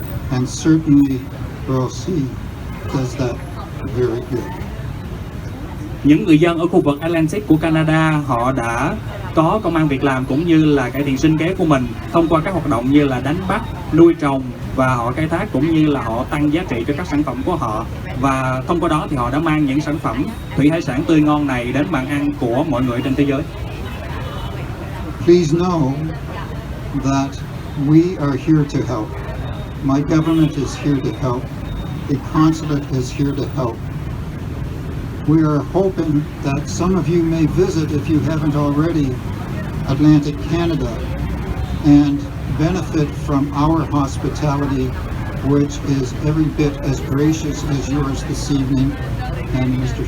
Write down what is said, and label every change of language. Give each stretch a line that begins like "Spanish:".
English: And certainly Royal Sea does that very good.
Vietnamese: Những người dân ở khu vực Atlantic của Canada họ đã có công ăn việc làm cũng như là cải thiện sinh kế của mình thông qua các hoạt động như là đánh bắt, nuôi trồng và họ khai thác cũng như là họ tăng giá trị cho các sản phẩm của họ, và thông qua đó thì họ đã mang những sản phẩm thủy hải sản tươi ngon này đến bàn ăn của mọi người trên thế giới.
English: Please know that we are here to help. My government is here to help. The consulate is here to help. We are hoping that some of you may visit, if you haven't already, Atlantic Canada and benefit from our hospitality, which is every bit as gracious as yours this evening. And Mr.